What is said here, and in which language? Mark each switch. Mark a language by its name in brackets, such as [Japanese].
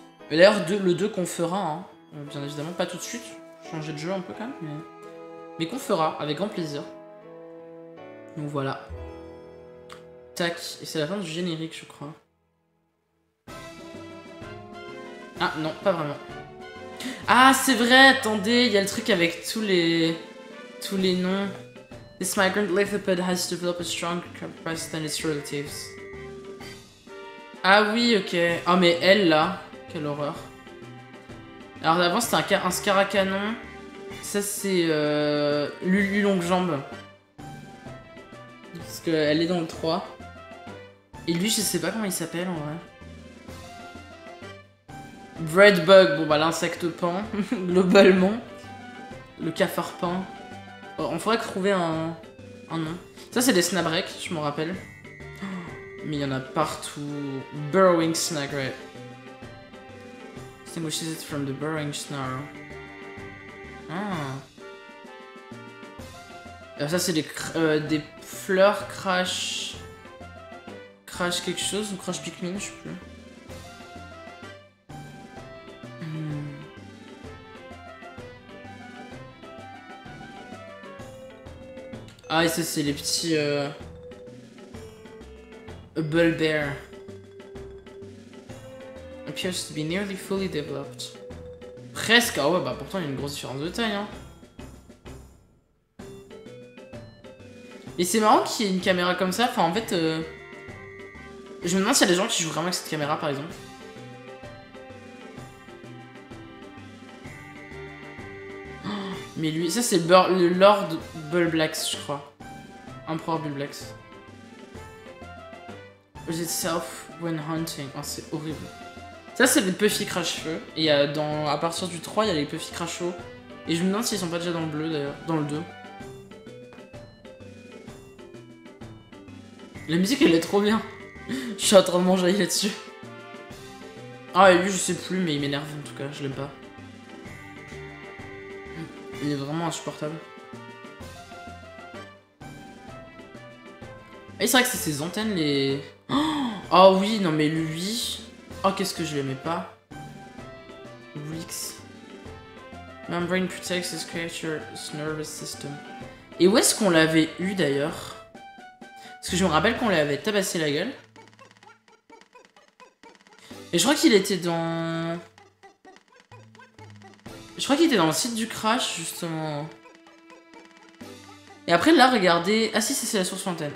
[French] Et d'ailleurs le 2 qu'on fera, hein, bien évidemment pas tout de suite, changer de jeu un peu quand même, mais qu'on fera avec grand plaisir. Donc voilà. Tac, et c'est la fin du générique je crois. Ah non, pas vraiment. Ah, c'est vrai, attendez, il y a le truc avec tous les noms. [English] This migrant lithopod has developed a strong presence than its relatives. [French] Ah oui, ok. Ah, mais elle, là, quelle horreur. Alors d'avant, c'était un scaracanon. Ça, c'est Lulu Longue-Jambe. Parce qu'elle est dans le 3. Et lui, je sais pas comment il s'appelle, en vrai. Breadbug, bon bah l'insecte pan, globalement. Le cafard pan. Oh, on faudrait trouver un nom. Ça c'est des snapdrake, je m'en rappelle. Mais il y en a partout. Burrowing snagret. [English] Distinguishes it from the burrowing snarl. Ah. [French] Alors ça c'est des fleurs crash... Crash quelque chose ou crash Pikmin, je sais plus. Ah, et ça, c'est les petits... A bull bear. [English] Appears to be nearly fully developed. [French] Presque. Ah ouais, bah pourtant, il y a une grosse différence de taille, hein. Et c'est marrant qu'il y ait une caméra comme ça. Enfin, en fait... Je me demande s'il y a des gens qui jouent vraiment avec cette caméra, par exemple. Mais lui, ça c'est le Lord Bulblax, je crois. Empereur Bulblax. [English] Was itself when hunting. [French] Oh, c'est horrible. Ça, c'est des Puffy Crash-Feu. Et à partir du 3, il y a les Puffy Crash-Eau. Et je me demande s'ils sont pas déjà dans le bleu, d'ailleurs. Dans le 2. La musique, elle est trop bien. Je suis en train de manger là-dessus. Ah, et lui, je sais plus, mais il m'énerve en tout cas. Je l'aime pas. Il est vraiment insupportable. Et c'est vrai que c'est ses antennes, les... Oh oui, non mais lui... Oh, qu'est-ce que je l'aimais pas. Rix. [English] Membrane protects his creature's nervous system. [French] Et où est-ce qu'on l'avait eu d'ailleurs? Parce que je me rappelle qu'on l'avait tabassé la gueule. Et je crois qu'il était dans... Je crois qu'il était dans le site du Crash, justement. Et après, là, regardez... Ah si, c'est la source fontaine.